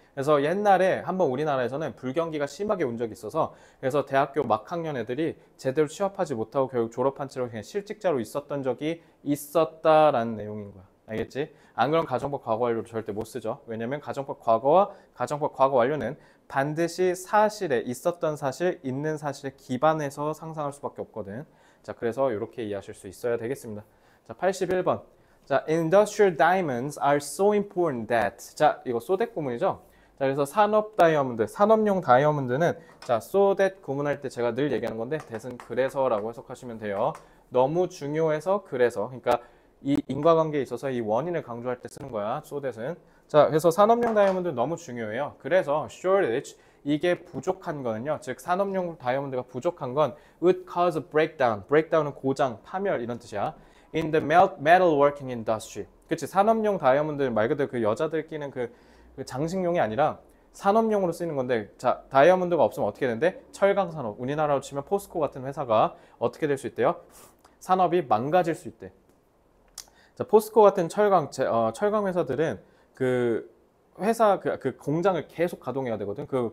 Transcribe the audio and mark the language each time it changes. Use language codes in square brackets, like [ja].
[ko] 그래서 옛날에 한번 우리나라에서는 불경기가 심하게 온 적이 있어서, 그래서 대학교 막학년 애들이 제대로 취업하지 못하고 결국 졸업한 채로 그냥 실직자로 있었던 적이 있었다라는 내용인 거야. 알겠지? 안 그럼 가정법 과거 완료로 절대 못 쓰죠. 왜냐면 가정법 과거와 가정법 과거 완료는 반드시 사실에 있었던 사실, 있는 사실에 기반해서 상상할 수밖에 없거든. 자, 그래서 이렇게 이해하실 수 있어야 되겠습니다. 자, 81번. 자, [en] industrial diamonds are so important that. [ko] 자, 이거 so that 구문이죠? 자, 그래서 산업 다이아몬드, 산업용 다이아몬드는 자, so that 구문할 때 제가 늘 얘기하는 건데 that은 그래서라고 해석하시면 돼요. 너무 중요해서 그래서. 그러니까 이 인과관계에 있어서 이 원인을 강조할 때 쓰는 거야. so that은. 자, 그래서 산업용 다이아몬드 너무 중요해요. 그래서 shortage 이게 부족한 거는요. 즉 산업용 다이아몬드가 부족한 건 [en] would cause a breakdown. [ko] breakdown은 고장, 파멸 이런 뜻이야. [en] in the metal working industry. [ko] 그치 산업용 다이아몬드 말 그대로 그 여자들 끼는 그 장식용이 아니라 산업용으로 쓰이는 건데 자 다이아몬드가 없으면 어떻게 되는데 철강 산업 우리나라로 치면 포스코 같은 회사가 어떻게 될 수 있대요? 산업이 망가질 수 있대. 자 포스코 같은 철강 회사들은 그 회사 그 공장을 계속 가동해야 되거든.